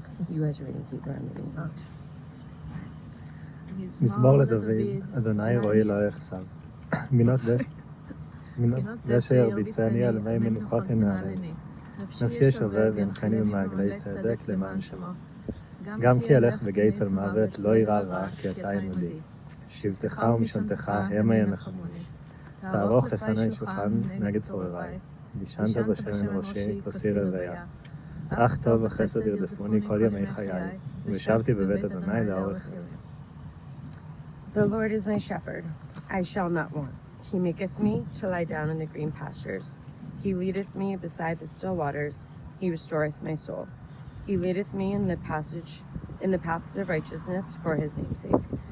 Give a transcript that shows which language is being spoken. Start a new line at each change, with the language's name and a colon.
English: You guys are reading Hebrew, I'm reading English.
Hebrew: מזמור לדוד, אדוני רואי לא אחסר. מינות זה אשר ביצעני על מי מנוחות ינערני. נפשי שובב ינחני במעגלי צדק למען שמו. גם כי אלך בגיא צל מוות לא ירא רע כי אתה עמדי. שבטך ומשענתך המה ינחמוני. תערוך לפני שולחן נגד צורריי. וישנת בשמן ראשי כוסי רוויה. אך טוב וחסד ירדפוני כל ימי חיי. ושבתי בבית אדוני לאורך ימים.
English: The Lord is my shepherd, I shall not want. He maketh me to lie down in the green pastures. He leadeth me beside the still waters. He restoreth my soul. He leadeth me in the paths of righteousness for his name's sake.